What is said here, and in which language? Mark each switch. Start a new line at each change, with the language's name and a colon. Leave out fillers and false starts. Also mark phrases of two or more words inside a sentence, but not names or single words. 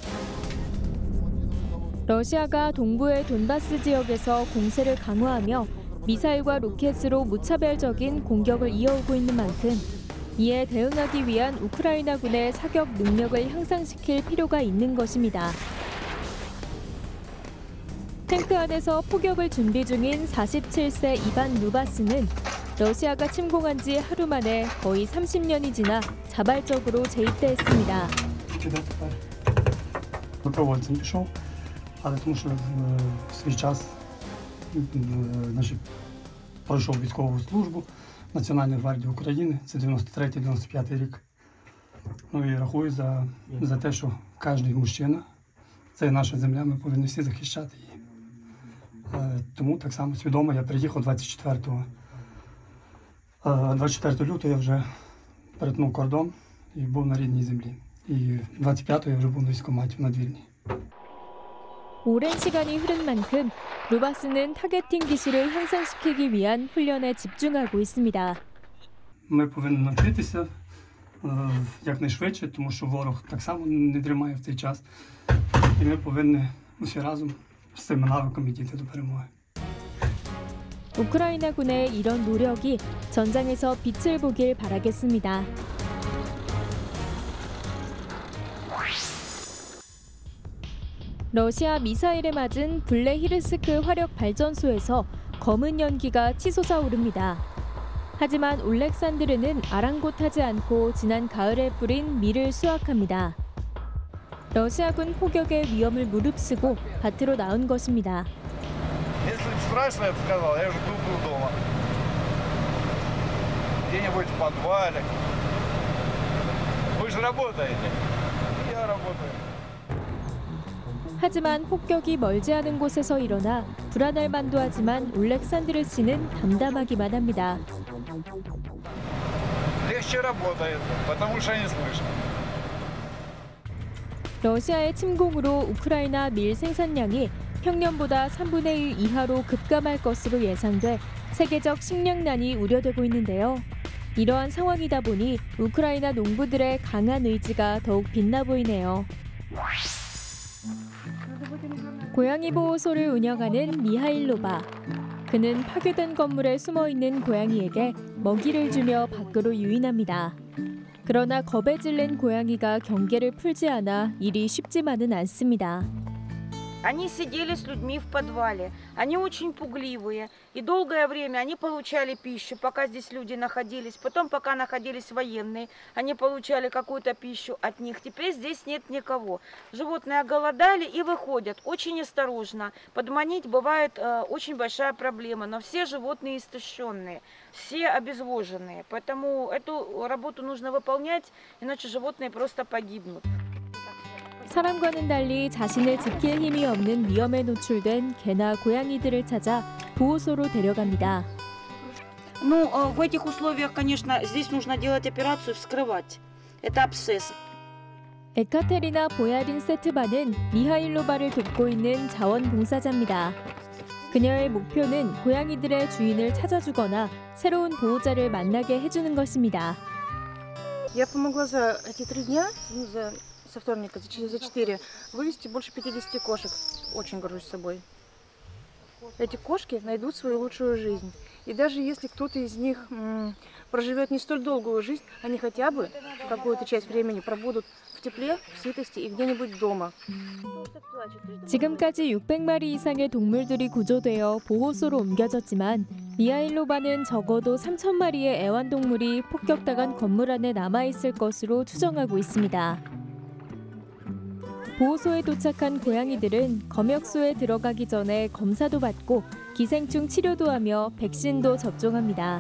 Korean: 러시아가 동부의 돈바스 지역에서 공세를 강화하며 미사일과 로켓으로 무차별적인 공격을 이어오고 있는 만큼 이에 대응하기 위한 우크라이나군의 사격 능력을 향상시킬 필요가 있는 것입니다. 탱크 안에서 포격을 준비 중인 47세 이반 루바스는 러시아가 침공한 지 하루 만에 거의 30년이 지나 자발적으로 재입대했습니다.
Ukrainian: Добровольцем пішов, але тому що в свій час пройшов військову службу Національної гвардії України, це 93-95 рік. Ну і рахую за те, що кожен мужчина, це наша земля, ми повинні всі захищати її. Тому так само свідомо я приїхав 24 лютого я вже перетнув кордон і був на рідній землі. І 25-го я вже був на військкоматі в надвірні.
Korean: 오랜 시간이 흐른 만큼 루바스는 타겟팅 기술을 향상시키기 위한 훈련에 집중하고 있습니다.
Ukrainian: Ми повинні навчитися якнайшвидше, тому що ворог так само не дрімає в цей час. І ми повинні усі разом з цими навиками дійти до перемоги.
Korean: 우크라이나군의 이런 노력이 전장에서 빛을 보길 바라겠습니다. 러시아 미사일에 맞은 블레히르스크 화력 발전소에서 검은 연기가 치솟아 오릅니다. 하지만 올렉산드르는 아랑곳하지 않고 지난 가을에 뿌린 밀을 수확합니다. 러시아군 포격의 위험을 무릅쓰고 밭으로 나온 것입니다.
Russian: Если бы страшно, я бы сказал, я уже был дома. Где-нибудь в подвале. Вы же работаете. Я работаю.
Korean: 하지만 폭격이 멀지 않은 곳에서 일어나 불안할 만도 하지만 올렉산드르 씨는 담담하기만 합니다.
Russian: Легче работает, потому что не слышно.
Korean: 러시아의 침공으로 우크라이나 밀 생산량이 평년보다 3분의 1 이하로 급감할 것으로 예상돼 세계적 식량난이 우려되고 있는데요. 이러한 상황이다 보니 우크라이나 농부들의 강한 의지가 더욱 빛나 보이네요. 고양이 보호소를 운영하는 미하일로바. 그는 파괴된 건물에 숨어있는 고양이에게 먹이를 주며 밖으로 유인합니다. 그러나 겁에 질린 고양이가 경계를 풀지 않아 일이 쉽지만은 않습니다.
Russian: Они сидели с людьми в подвале, они очень пугливые, и долгое время они получали пищу, пока здесь люди находились. Потом, пока находились военные, они получали какую-то пищу от них. Теперь здесь нет никого. Животные оголодали и выходят очень осторожно. Подманить бывает очень большая проблема, но все животные истощенные, все обезвоженные. Поэтому эту работу нужно выполнять, иначе животные просто погибнут.
Korean: 사람과는 달리 자신을 지킬 힘이 없는 위험에 노출된 개나 고양이들을 찾아 보호소로 데려갑니다.
Russian: Ну, в этих условиях, конечно, здесь нужно делать операцию, вскрывать. Это абсцесс.
Korean: 에카테리나 보야린 세트바는 미하일로바를 돕고 있는 자원봉사자입니다. 그녀의 목표는 고양이들의 주인을 찾아주거나 새로운 보호자를 만나게 해주는 것입니다.
Russian: Я помогла за эти 3 дня, со вторника, за 4, вывести больше 50 кошек. Очень горжусь собой. Эти кошки найдут свою лучшую жизнь. И даже если кто-то из них проживет не столь долгую жизнь, они хотя бы какую-то часть времени пробудут в тепле, в сытости и где-нибудь дома.
Korean: 지금까지 600마리 이상의 동물들이 구조되어 보호소로 옮겨졌지만 미하일로바는 적어도 3,000마리의 애완동물이 폭격당한 건물 안에 남아있을 것으로 추정하고 있습니다. 보호소에 도착한 고양이들은 검역소에 들어가기 전에 검사도 받고 기생충 치료도 하며 백신도 접종합니다.